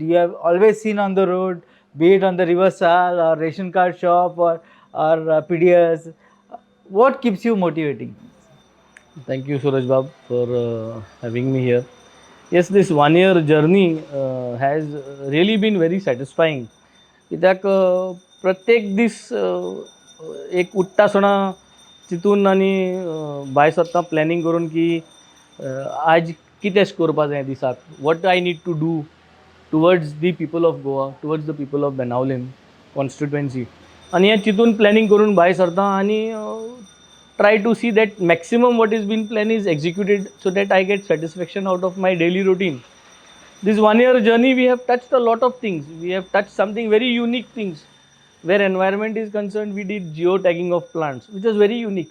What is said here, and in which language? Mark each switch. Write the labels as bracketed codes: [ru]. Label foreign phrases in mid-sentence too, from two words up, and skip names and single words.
[en] You have always seen on the road, be it on the reversal or ration card shop or PDS. What keeps you motivating? Thank you, Suraj Bab, for having me here. Yes, this 1 year journey has really been very satisfying. [kok] कित्याक प्रत्येक दीस एक उठ्ठा आसतना चिंतून आनी भायर सरता प्लॅनिंग करून की आज कितें करपा जाय दिसाक, [en] what I need to do towards the people of Goa, towards the people of Benaulim constituency. [kok] आनी हें चिंतून प्लॅनिंग करून भायर सरता [en] आनी try to see that maximum what is being planned is executed so that I get satisfaction out of my daily routine. This 1 year journey, we have touched a lot of things. We have touched something very unique things. Where environment is concerned, we did geotagging of plants, which was very unique.